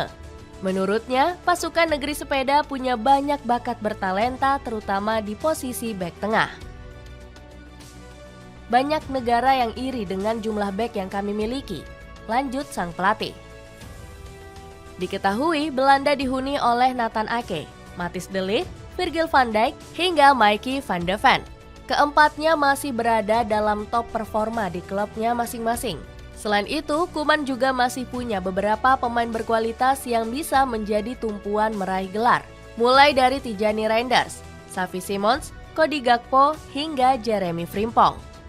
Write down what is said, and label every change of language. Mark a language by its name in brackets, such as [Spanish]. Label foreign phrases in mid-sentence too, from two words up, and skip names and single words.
[Indonesian] Menurutnya, pasukan negeri sepeda punya banyak bakat bertalenta terutama di posisi bek tengah. Banyak negara yang iri dengan jumlah bek yang kami miliki. Lanjut sang pelatih. Diketahui Belanda dihuni oleh Nathan Ake, Matthijs de Ligt, Virgil van Dijk, hingga Mickey van de Ven. Keempatnya masih berada dalam top performa di klubnya masing-masing. Selain itu, Koeman juga masih punya beberapa pemain berkualitas yang bisa menjadi tumpuan meraih gelar. Mulai dari Tijani Reinders, Xavi Simons, Cody Gakpo, hingga Jeremy Frimpong.